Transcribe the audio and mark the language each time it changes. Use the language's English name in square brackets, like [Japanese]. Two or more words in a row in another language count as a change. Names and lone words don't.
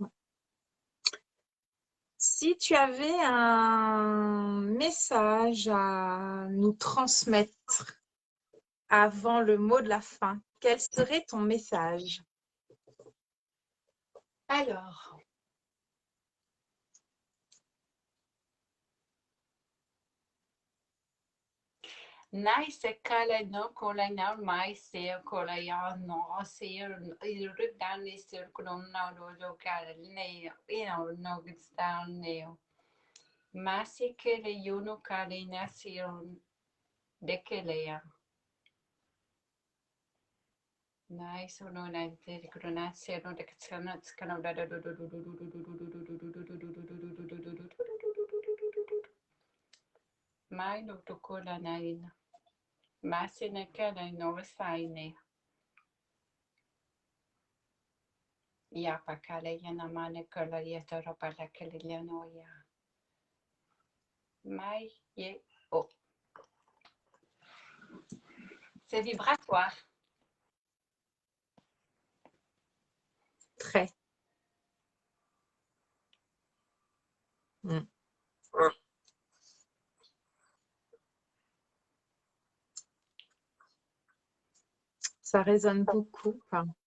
[French] Si tu avais un message à nous transmettre avant le mot de la fin, quel serait ton message? Alors, nai se kala no kola na mai se kola ya no se I rudan ni se krona do kala ne no gistan ne masi kele yuno kala na se de kele ya nai so no na te krona se no de kana kana da mai no to kola na ina masi ne kala no saine ya pakala ya na mane kala ya tara pala kele ya no ya mai ye oh. C'est vibratoire. Très. Ça résonne beaucoup. Enfin,